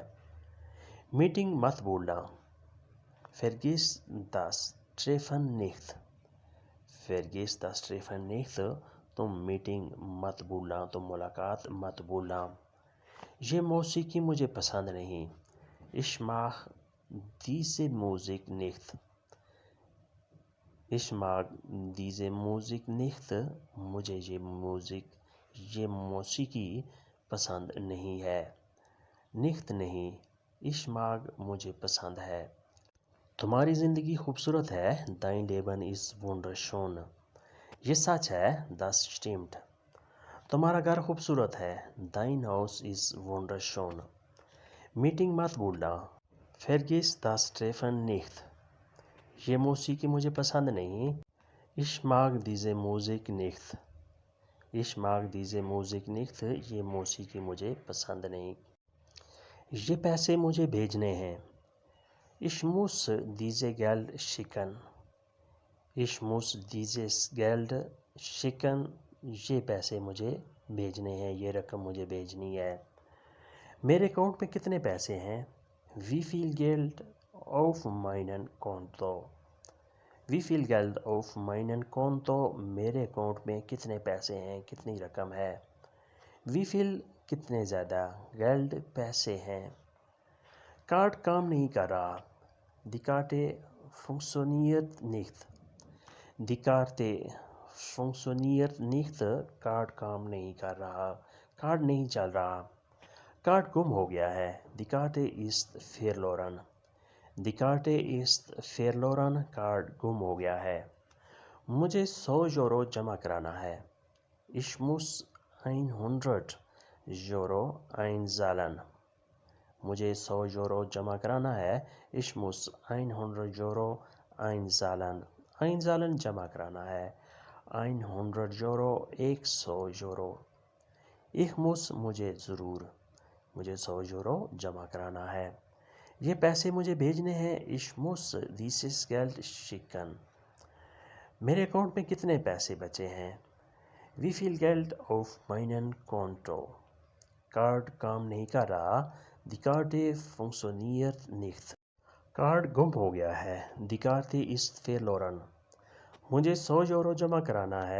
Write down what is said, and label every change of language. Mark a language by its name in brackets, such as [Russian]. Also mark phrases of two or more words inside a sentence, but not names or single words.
[Urdu] میٹنگ مت بھولنا۔ [German] Vergiss das Treffen nicht، Vergiss das Treffen nicht، [Urdu] تم میٹنگ مت بھولنا، تم ملاقات مت بھولنا۔ یہ موسیقی مجھے پسند نہیں۔ [German] Ich mag diese Musik nicht، Ich mag diese Musik nicht، [Urdu] مجھے یہ موسیقی پسند نہیں ہے۔ Nicht نہیں، [German] Ich mag [Urdu] مجھے پسند ہے۔ تمہاری زندگی خوبصورت ہے۔ [German] Dein Leben ist wunderschön، [Urdu] یہ سچ ہے۔ [German] Das stimmt۔ [Urdu] تمہارا گھر خوبصورت ہے۔ [German] Dein Haus ist wunderschön۔ [Urdu] میٹنگ مت بھولنا۔ [German] Vergiss das Treffen nicht، [Urdu] یہ موسیقی مجھے پسند نہیں۔ [German] Ich mag diese Musik nicht، Ich mag diese Musik nicht، [Urdu] یہ موسیقی مجھے پسند نہیں۔ یہ پیسے مجھے بھیجنے ہیں۔ [German] Ich muss dieses Geld schicken، Ich muss dieses Geld schicken، [Urdu] یہ پیسے مجھے بھیجنے ہیں، یہ رقم مجھے بھیجنی ہے۔ میرے اکاؤنٹ میں کتنے پیسے ہیں؟ [German] Wie viel Geld auf meinem Konto، Wie viel Geld auf meinem Konto، [Urdu] میرے اکاؤنٹ میں کتنے پیسے ہیں، کتنی رقم ہے۔ [German] Wie viel [Urdu] کتنے زیادہ، Geld پیسے ہیں۔ کارڈ کام نہیں کر رہا۔ [German] Die Karte funktioniert nicht، Die Karte funktioniert nicht، [Urdu] کارڈ کام نہیں کر رہا، کارڈ نہیں چل رہا۔ کارڈ گم ہو گیا ہے۔ [German] Die Karte ist verloren، Die Karte ist verloren، [Urdu] کارڈ گم ہو گیا ہے۔ مجھے 100 یورو جمع کرانا ہے۔ [German] Ich muss 100 Euro einzahlen، [Urdu] مجھے 100 یورو جمع کرانا ہے۔ [German] Ich muss 100 Euro einzahlen، einzahlen [Urdu] جمع کرانا ہے۔ 100 Euro 100 یورو۔ [German] Ich muss [Urdu] مجھے ضرور، مجھے 100 یورو جمع کرانا ہے۔ یہ پیسے مجھے بھیجنے ہیں۔ [German] Ich muss dieses Geld schicken، [Urdu] میرے اکاؤنٹ میں کتنے پیسے بچے ہیں۔ [German] Wie viel Geld auf meinem Konto، [Urdu] کارڈ کام نہیں کر رہا۔ [German] Die Karte funktioniert nicht، [Urdu] کارڈ گم ہو گیا ہے۔ [German] Die Karte ist verloren، [Urdu] مجھے 100 یورو جمع کرانا ہے۔